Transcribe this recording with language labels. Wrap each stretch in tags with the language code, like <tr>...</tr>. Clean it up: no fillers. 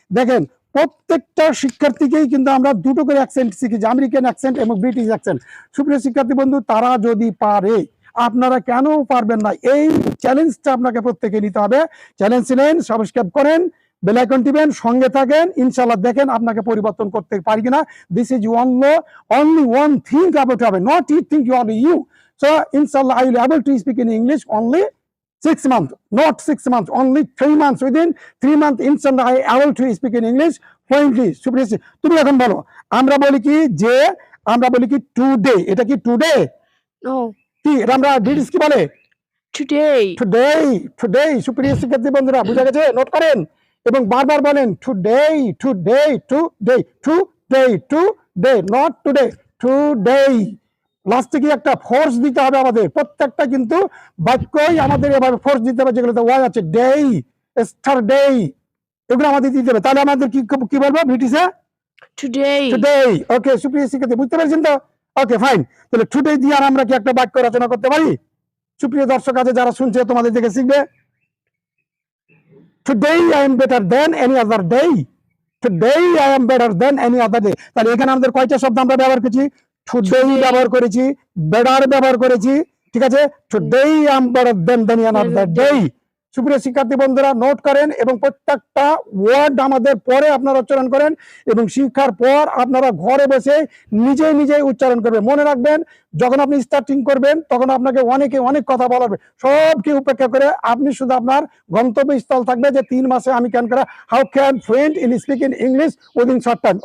<bn>দেখেন, প্রত্যেকটা শিক্ষার্থীকেই কিন্তু আমরা দুটো করে অ্যাকসেন্ট শিখেছি, আমেরিকান অ্যাকসেন্ট এবং ব্রিটিশ অ্যাকসেন্ট। সুপ্রিয় শিক্ষার্থী বন্ধু, তারা যদি পারে, আপনারা কেন পারবেন না? এই চ্যালেঞ্জটা আপনাকে প্রত্যেকে নিতে হবে। চ্যালেঞ্জ নিন, সাবস্ক্রাইব করেন, বেল আইকন টিপেন, সঙ্গে থাকেন, ইনশাআল্লাহ দেখেন আপনাকে পরিবর্তন করতে পারি কিনা।</bn> <en>This is only one thing about হবে, not you think you are you. So inshallah I will able to speak in English only 6 months, not 6 months, only 3 months. Within 3 months inshallah I able to speak in English fluently.</en> <bn>সুপ্রিয়, তুমি এখন বলো। আমরা বলি কি যে, আমরা বলি কি টুডে। এটা কি টুডে?</bn> <en>No.</en> <bn>কি এটা আমরা ব্রিটিশ কি বলে?</bn> <en>Today.</en> <bn>Today, today. সুপ্রিয় শিক্ষার্থী বন্ধুরা, বুঝা গেছে? নোট করেন এবং বারবার বলেন today, today, today, today, today, not today, today. লাস্টে কি একটা ফোর্স দিতে হবে আমাদের, প্রত্যেকটা কিন্তু বাক্যই আমাদের এভাবে ফোর্স দিতে হবে, যেগুলোতে ওয়াই আছে, ডে, স্টারডে, এগুলো আমাদের দিতে হবে। তাহলে আমাদের কি বলবো ব্রিটিশে?</bn> <en>Today.</en> <bn>টুডে। ওকে, সুপ্রিয় শিক্ষার্থী বুঝতে পেরেছেন তো? ওকে ফাইন, তাহলে টুডে দিয়ে আর আমরা কি একটা বাক্য রচনা করতে পারি? সুপ্রিয় দর্শক আছে যারা শুনছে, তোমাদের দেখে শিখবে।</bn> <en>Today I am better than any other day. Today I am better than any other day.</en> <bn>তাহলে এখানে আমাদের কয়টা শব্দ আমরা ব্যবহার করেছি?</bn> <en>Today</en> <bn>ব্যবহার করেছি,</bn> <en>better</en> <bn>ব্যবহার করেছি, ঠিক আছে?</bn> <en>Today I am better than any other day.</en> <bn>সুপ্রিয় শিক্ষার্থী বন্ধুরা নোট করেন এবং প্রত্যেকটা ওয়ার্ড আমাদের পরে আপনারা উচ্চারণ করেন এবং শিক্ষার পর আপনারা ঘরে বসে নিজেই নিজেই উচ্চারণ করবেন। মনে রাখবেন যখন আপনি স্টার্টিং করবেন তখন আপনাকে অনেকে অনেক কথা বলাবে, সবকে উপেক্ষা করে আপনি শুধু আপনার গন্তব্যস্থল থাকবে যে 3 মাসে আমি ক্যান করা</bn> <en>How can fluent in speaking English within short time.</en>